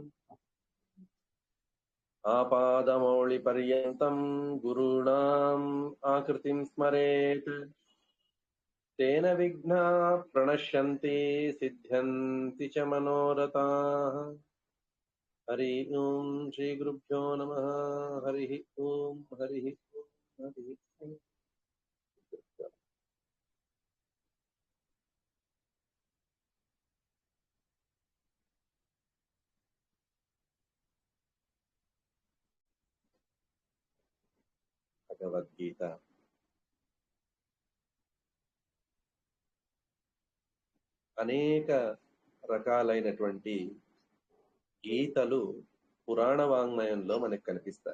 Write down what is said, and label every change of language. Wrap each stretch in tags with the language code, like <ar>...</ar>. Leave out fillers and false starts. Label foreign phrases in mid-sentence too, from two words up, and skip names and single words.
<sa>आपादमौलिपर्यन्तं गुरूणाम् आकृतिं स्मरेत् तेन विघ्नाः प्रणश्यन्ति सिद्ध्यन्ति च मनोरथाः। हरि ओम श्री गुरुभ्यो नमः। हरि ओम हरि ओम हरि ओम।</sa> <te>భగవద్గీత అనేక రకాలైనటువంటి గీతలు పురాణ వాంగ్మయంలో మనకు కనిపిస్తాయి.</te>